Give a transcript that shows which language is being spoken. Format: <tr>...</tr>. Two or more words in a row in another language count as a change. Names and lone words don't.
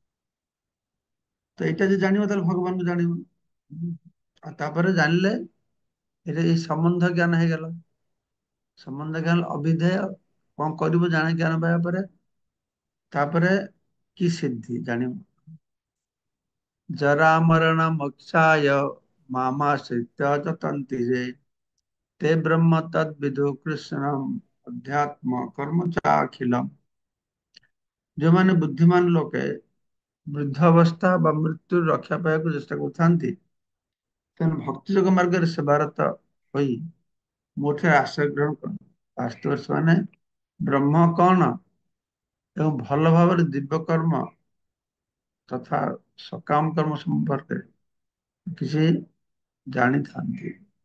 <or>ତ ଏଇଟା ଯଦି ଜାଣିବ ତାହେଲେ ଭଗବାନଙ୍କୁ ଜାଣିବ। ଆଉ ତାପରେ ଜାଣିଲେ ଏଇଟା ଏଇ ସମ୍ବନ୍ଧ ଜ୍ଞାନ ହେଇଗଲା। ସମ୍ବନ୍ଧ ଜ୍ଞାନ ଅଭିଧେୟ କଣ କରିବୁ ଜାଣେ ଜ୍ଞାନ ପାଇବା ପରେ, ତାପରେ କି ସିଦ୍ଧି ଜାଣିବ।</or> <sa>ଜରା ମରଣ ମୋକ୍ଷାୟ ମାମାଶ୍ରିତ୍ୟ ଯତନ୍ତି ଯେ ते ब्रह्म तद विदु कृष्णम अध्यात्म कर्म चाखिलम।</sa> <or>ଯୋଉମାନେ ବୁଦ୍ଧିମାନ ଲୋକେ ବୃଦ୍ଧ ଅବସ୍ଥା ବା ମୃତ୍ୟୁ ରକ୍ଷା ପାଇବାକୁ ଚେଷ୍ଟା କରୁଥାନ୍ତି ସେମାନେ ଭକ୍ତି ଯୋଗ ମାର୍ଗରେ ସେବାରତ ହୋଇ ମୋଠରେ ଆଶ୍ରୟ ଗ୍ରହଣ କରନ୍ତି। ବାସ୍ତବରେ ସେମାନେ ବ୍ରହ୍ମ କଣ ଏବଂ ଭଲ ଭାବରେ ଦିବ୍ୟ କର୍ମ ତଥା ସକାମ କର୍ମ ସମ୍ପର୍କରେ କିଛି ଜାଣିଥାନ୍ତି।</or>